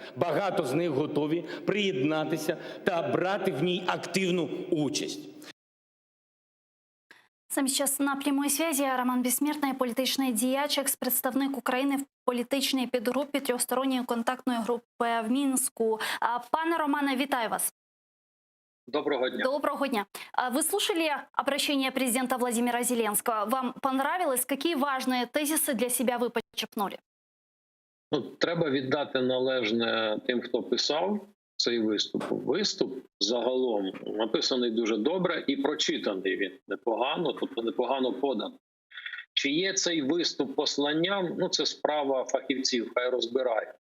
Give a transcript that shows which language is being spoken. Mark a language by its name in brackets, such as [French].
[Ukrainian] Багато з них готові приєднатися та брати в ній активну участь. [Russian] С нами сейчас на прямой связи [Ukrainian] Роман Бессмертный, політичний діяч, екс-представник України в політичній підгрупі Трьохсторонньої контактної групи в Мінську. Пане Романе, вітаю вас. Доброго дня. Доброго дня. [Russian] Вы слушали обращение президента Владимира Зеленского? Вам понравилось? Какие важные тезисы для себя вы подчеркнули? [Ukrainian] Ну, треба віддати належне тим, хто писав цей виступ. Виступ загалом написаний дуже добре і прочитаний він непогано, тобто непогано поданий. Чи є цей виступ посланням? Ну, це справа фахівців, хай розбирають.